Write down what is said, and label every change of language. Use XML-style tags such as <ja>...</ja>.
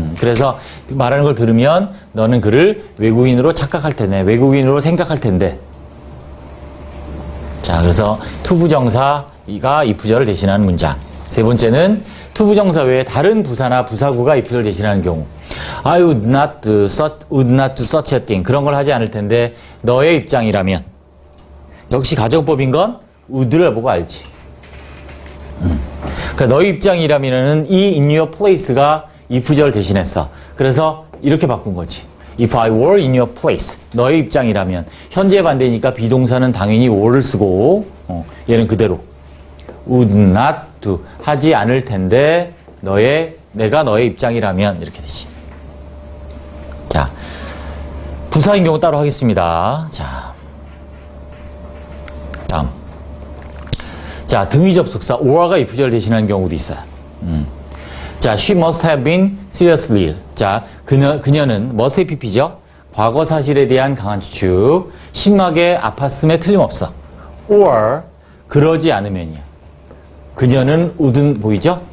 <ko>그래서 말하는 걸 들으면 너는 그를 외국인으로 착각할 텐데, 외국인으로 생각할 텐데. 자, 그래서 투부정사가 if절을 대신하는 문장. 세 번째는 투부정사 외에 다른 부사나 부사구가 if절을 대신하는 경우.</ko> <en>I would not do such a thing.</en> <ko>그런 걸 하지 않을 텐데 너의 입장이라면. 역시 가정법인 건 would를 보고 알지. 그러니까 너의 입장이라면은 이 in your place가 if절을 대신했어. 그래서 이렇게 바꾼 거지.</ko> <en>If I were in your place.</en> <ko>너의 입장이라면. 현재 반대니까 비동사는 당연히 were를 쓰고 얘는 그대로. would not do. 하지 않을 텐데 내가 너의 입장이라면 이렇게 되지. 자, 부사인 경우 따로 하겠습니다. 자, 다음. 자, 등위 접속사 or가 if절 대신하는 경우도 있어요.</ko> <en>자, she must have been seriously ill.</en> <ko>자, 그녀는 must have pp죠. 과거 사실에 대한 강한 추측. 심하게 아팠음에 틀림없어. or 그러지 않으면이야. 그녀는 would 보이죠?</ko>